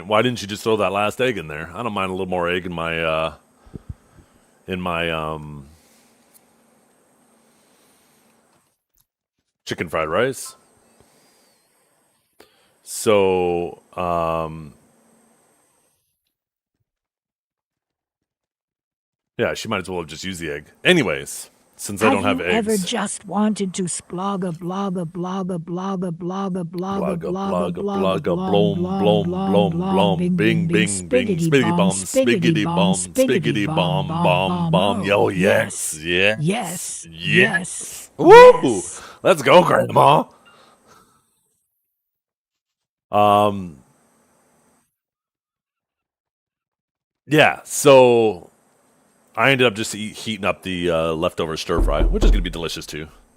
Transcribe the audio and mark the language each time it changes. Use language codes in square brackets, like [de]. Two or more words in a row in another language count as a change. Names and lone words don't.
[en] Why didn't you just throw that last egg in there? I don't mind a little more egg in my chicken fried rice. So, yeah, she might as well have just used the egg. Anyways, since I Have don't have you ever eggs. just wanted to splogga blogga blogga blogga blogga blogga Blogga, blogga blogga, blogga blogga, blom blom, blom blom, blom blom, blom blom, bing bing bing, bing bing, bing, spiggity spiggity bomb bomb, spiggity spiggity bomb bomb, spiggity spiggity bomb bomb, bomb bomb, bomb bomb. Yo, oh yes, yes yes, yes yes yes. Woo! yes. Let's go, Grandma. Um, yeah. So I ended up just heating up the leftover stir fry, which is gonna be delicious too.